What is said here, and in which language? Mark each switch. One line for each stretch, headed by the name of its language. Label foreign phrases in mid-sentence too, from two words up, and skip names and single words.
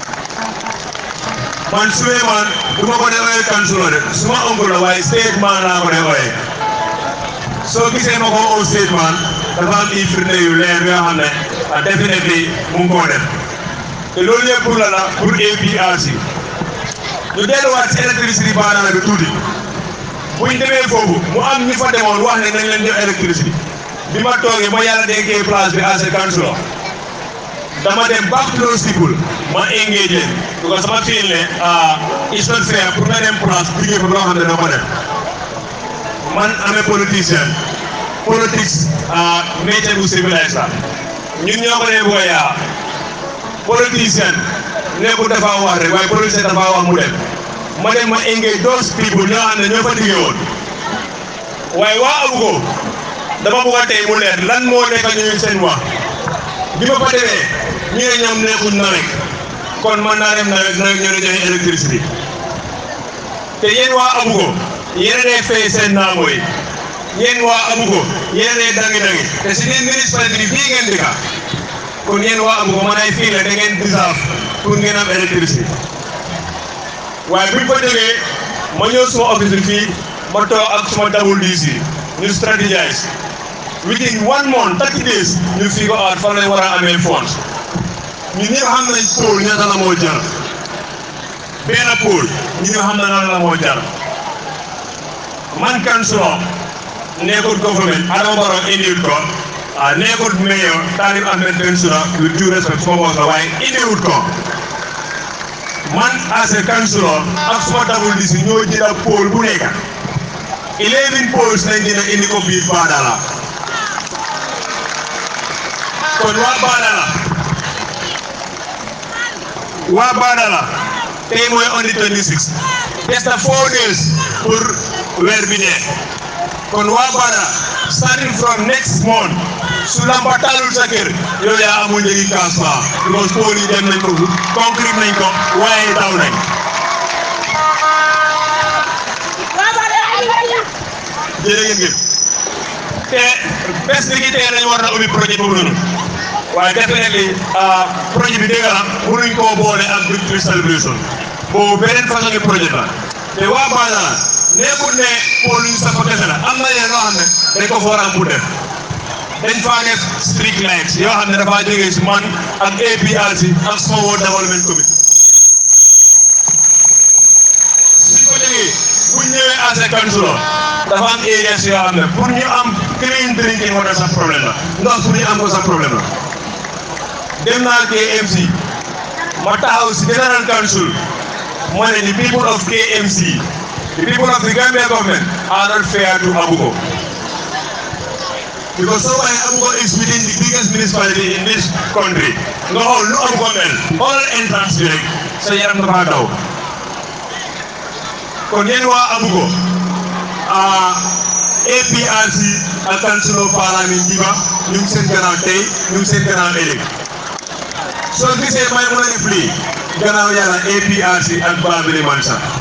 Wolof: man Souleymane du ma ko dee ooyee kansilo de suma oncle la waaye statement laa ko dee ooyee soo gisee ma ko oo statement dafa am i firnde yu leer yoo xam ne definitely mu ngi koo def te loolu yëpp pour la la pour APRC ñu delluwaat si électricité Badara bi tuuti buñ demee foofu mu am ñu fa demoon wax ne nañ leen jox électricité bi ma toogee ma yàlla dénkee place bi
English: as a
Wolof: councilor dama dem
English: back to those people
Wolof: ma engage leen because sama feel ne
English: it's not fair
Wolof: pour nga dem place liggéey fa loo xam ne doo ko def man amee politicien politics métier bu civilisé la ñun ñoo ko dee bëgg a politicien nekkul dafa wax rek waaye politicien dafa wax mu dem ma dem ma engage
English: those people
Wolof: ñoo xam ne ñoo fa liggéey woon waaye waa Abuko dama bëgg a tey mu leer lan moo nekk ñu seen wax bi ma fa demee ñu ne ñoom nekkuñ nawet kon man naa dem nawet ñoo ne joxe électricité te yéen waa Abuko yéen a dee fay seen naamo yi yéen waa Abuko yéen a dee dangi te si ngeen municipalité bi fii ngeen dëkka kon yéen waa Abuko man ay fii la da ngeen deserve pour ngeen am électricité waaye buñ fa jógee ma ñëw suma office bi fii ma toog ak suma double DC ñu stratégize
English: within 1 month 30 days
Wolof: ñu
English: figure out
Wolof: fan lañ war a amee fonds ñun ñëpp xam nañ pôle ñaata la moo jar benn pôle ñu ñëpp xam nañ la moo jar man councilor nekkul government Adama Barrow indiwut ko nekkul mayor Talib Ahmed Bensouda
English: with due respect
Wolof: suma boss la waaye indiwut ko man
English: as a councilor
Wolof: ak suma double DC ñoo jënd pôle bu nekk 11 pôles lañ dina indi ko biir Badara kon waa Badara tey mooy
English: on the 26
Wolof: des na 4 days pour weer bi dee kon waa Badara
English: starting from next month
Wolof: su lampa taalul sa kër yow yaa amul njëgi
English: cash power because
Wolof: pôles yi dem nañ ko concrete nañ ko waaye daw nañ jërëjëf te bés bi tey dañu war na ubbi projet boobu noonu waaye definitely projet bi dégg la mënuñ koo boole ak
English: victory celebration
Wolof: boobu beneen façon projet la te waa Badara nekkul ne pôle ñu sax fa kese la am na yeneen loo xam ne dañ ko war a am pour def dañ faa def
English: street lights
Wolof: yoo xam ne dafa jógee si man ak APRC ak Small World Development Committee suñ ko jógee buñ ñëwee
English: as a councilor
Wolof: dafa am areas yoo xam ne pour ñu am
English: clean drinking water
Wolof: sax problème la ndox pour ñu am ko sax problème la dem naa KMC ma taxaw si General Council ma ne
English: the people of KMC the people of the Gambia government are not fair to Abuko because so why Abuko is within the biggest municipality in this country
Wolof: nga xool lu Abuko mel
English: all entrance
Wolof: bi rek sa yaram dafa daw kon yéen waa Abuko APRC ak councilor parlement Jiba ñu ngi seen gannaaw tey ñu ngi seen gannaaw ëllëg soo gisee may mën a def lii gannaaw yàlla APRC ak Babili Mansa